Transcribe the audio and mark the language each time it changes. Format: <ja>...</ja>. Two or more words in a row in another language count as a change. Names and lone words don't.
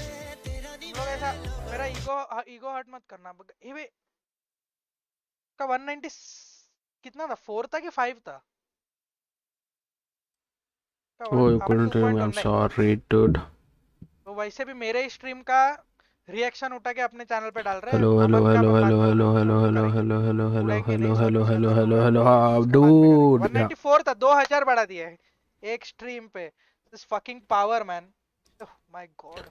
<hi>तुम लोग ऐसा मेरा</hi> <en>ego hurt</en> <hi>मत करना। ये भी का 190 कितना था, 4 था कि 5 था? का</hi> <en>Oh, you</en> <hi>अपन</hi> <en>couldn't hear me. 2.1 I'm</en> <hi>नहीं।</hi> <en>sorry, dude.</en> <hi>तो वैसे भी मेरे ही स्ट्रीम का रिएक्शन उठा के अपने चैनल पे डाल रहे हैं।</hi> <en>Hello, hello,</en> <hi>अपन का</hi> <en>hello,</en> <hi>अपन बाद</hi> <en>hello,</en> <hi>में</hi> <en>hello, hello, hello,</en> <hi>करेंगे,</hi> <en>hello, hello, hello,</en> <hi>उड़ेंगे नहीं</hi> <en>hello,</en> <hi>सब</hi> <en>hello,</en> <hi>कुछ</hi> <en>hello,</en> <hi>अपन</hi> <en>hello, hello,</en> <hi>लोग,</hi> <en>hello.</en> <hi>उसका बाद में करेंगे।</hi> <en>Dude. Yeah.</en> <hi>194 था, 2000 बढ़ा दिया है एक स्ट्रीम पे।</hi> <en>this fucking power man, my god.</en>